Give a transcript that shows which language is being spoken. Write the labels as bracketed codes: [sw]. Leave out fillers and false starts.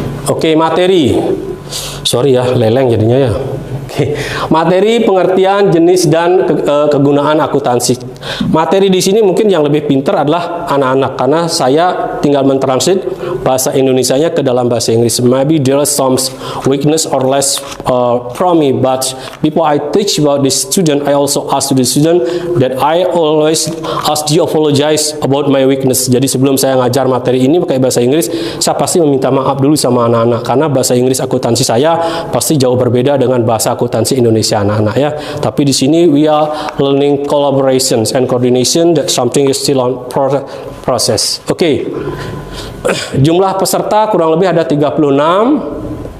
[id] Oke, materi. Sorry ya, leleng jadinya ya. Oke, materi, pengertian, jenis, dan kegunaan akuntansi. Materi di sini mungkin yang lebih pintar adalah anak-anak, karena saya tinggal mentranslate bahasa Indonesianya ke dalam bahasa Inggris. [en] Maybe there are some weakness or less from me, but before I teach about the student, I also ask to the student that I always ask you apologize about my weakness. [id] Jadi sebelum saya ngajar materi ini pakai bahasa Inggris, saya pasti meminta maaf dulu sama anak-anak, karena bahasa Inggris akuntansi saya pasti jauh berbeda dengan bahasa akuntansi Indonesia anak-anak ya. Tapi di sini [en] we are learning collaborations and coordination, that something is still on process. [id] Oke. Jumlah peserta kurang lebih ada 36.